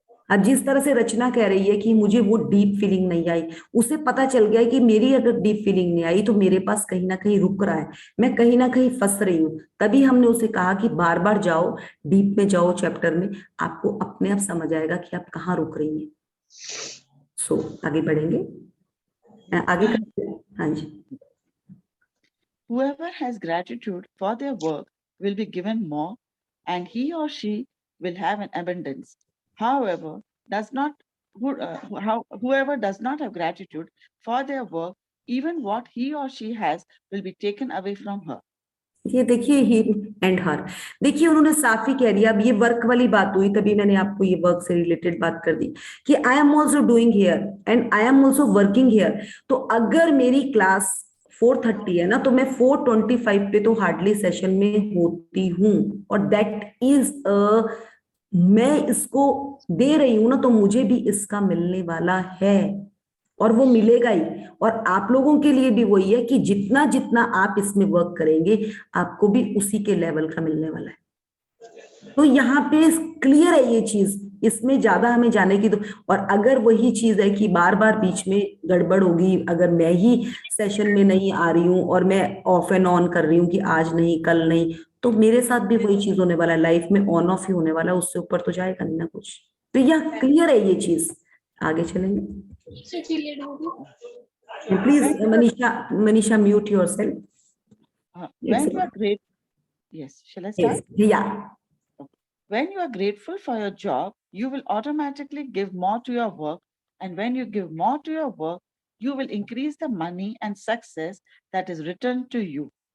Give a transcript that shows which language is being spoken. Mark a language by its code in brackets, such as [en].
[hi] अब जिस तरह से रचना कह रही है कि मुझे वो डीप फीलिंग नहीं आई, उसे पता चल गया कि मेरी अगर डीप फीलिंग नहीं आई तो मेरे पास कहीं ना कहीं रुक रहा है, मैं कहीं ना कहीं फंस रही हूँ। तभी हमने उसे कहा कि बार बार जाओ, डीप में जाओ चैप्टर में, आपको अपने आप समझ आएगा कि आप कहाँ रुक रही हैं। सो आगे बढ़ेंगे, आगे करते हैं। हाँ जी। [en] Whoever has gratitude for their work will be given more, and he or she will have an abundance. However, whoever does not have gratitude for their work, even what he or she has will be taken away from her. [hi] ये देखिए [en] he and her, [hi] देखिए उन्होंने साफ ही कह दिया। अब ये work वाली बात हुई, तभी मैंने आपको ये वर्क से रिलेटेड बात कर दी कि [en] I am also doing here and I am also working here. [hi] तो अगर मेरी क्लास 4:30 है ना, तो मैं 4:25 पे तो हार्डली सेशन में होती हूँ, और दैट इज मैं इसको दे रही हूं ना, तो मुझे भी इसका मिलने वाला है, और वो मिलेगा ही। और आप लोगों के लिए भी वही है कि जितना जितना आप इसमें वर्क करेंगे, आपको भी उसी के लेवल का मिलने वाला है। तो यहाँ पे क्लियर है ये चीज, इसमें ज्यादा हमें जाने की तो। और अगर वही चीज है कि बार बार बीच में गड़बड़ होगी, अगर मैं ही सेशन में नहीं आ रही हूँ और मैं ऑफ एंड ऑन कर रही हूँ कि आज नहीं कल नहीं, तो मेरे साथ भी वही चीज होने वाला है, लाइफ में ऑन ऑफ ही होने वाला है, उससे ऊपर तो जाएगा नहीं ना कुछ। तो यह क्लियर है ये चीज, आगे चलेंगे। [en] Please When you Manisha mute yourself. when you are great, yes, shall I start? [hi] या [en] When you are grateful for your job, you will automatically give more to your work. And when you give more to your work, you will increase the money and success that is returned to you.